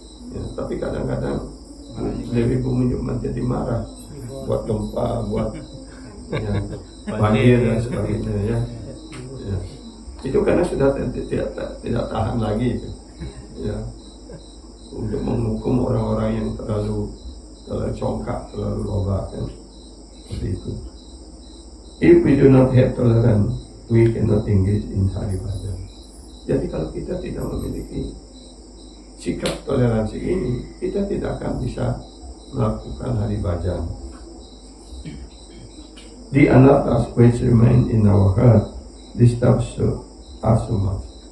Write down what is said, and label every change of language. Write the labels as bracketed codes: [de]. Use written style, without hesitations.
[id] Ya, tapi kadang-kadang Dewi Bumi juga menjadi marah, buat gempa, buat ya, banjir dan sebagainya, ya. Ya. Itu karena sudah tidak tahan lagi itu, ya, untuk menghukum orang-orang yang terlalu congkak, terlalu loba, kan, seperti itu. [en] If we do not have tolerance, we cannot engage in Hari Bhajan. [id] Jadi kalau kita tidak memiliki sikap toleransi ini, kita tidak akan bisa melakukan Hari Bhajan. [en] The anarthas which remain in our heart disturbs us so much.